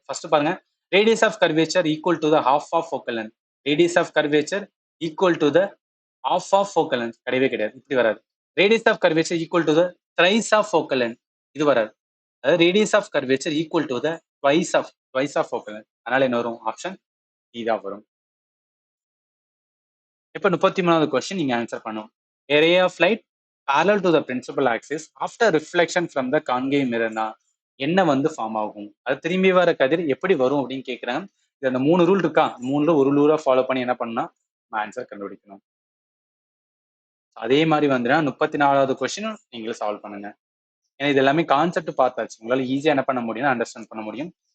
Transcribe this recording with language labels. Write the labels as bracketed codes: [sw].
[en] first பாருங்க, radius of curvature equal to the half of focal length, radius of curvature equal to the half of focal length [ta] கிடையவே கிடையாது, இப்படி வராது. [en] radius of curvature equal to the thrice of focal length, [ta] இது வராது. அதாவது [en] radius of curvature equal to the twice of focal length, [ta] அதனால என்ன வரும், ஆப்ஷன் டி தான் வரும். இப்போ 33வது கொஸ்டின் நீங்க ஆன்சர் பண்ணும். [en] A ray of light parallel to the principal axis after reflection from the concave mirror. [ta] என்ன வந்து ஃபார்ம் ஆகும், அது திரும்பி வர கதிர் எப்படி வரும் அப்படின்னு கேட்குறாங்க. இது அந்த 3 ரூல் இருக்கா, 3ல ஒரு ரூலா ஃபாலோ பண்ணி என்ன பண்ணா ஆன்சர் கண்டுபிடிக்கணும். அதே மாதிரி வந்துன்னா 34வது கொஸ்டின் நீங்களும் சால்வ் பண்ணுங்க. ஏன்னா இது எல்லாமே கான்செப்ட் பார்த்தாச்சு, உங்களால ஈஸியா என்ன பண்ண முடியும்னா அண்டர்ஸ்டாண்ட் பண்ண முடியும்.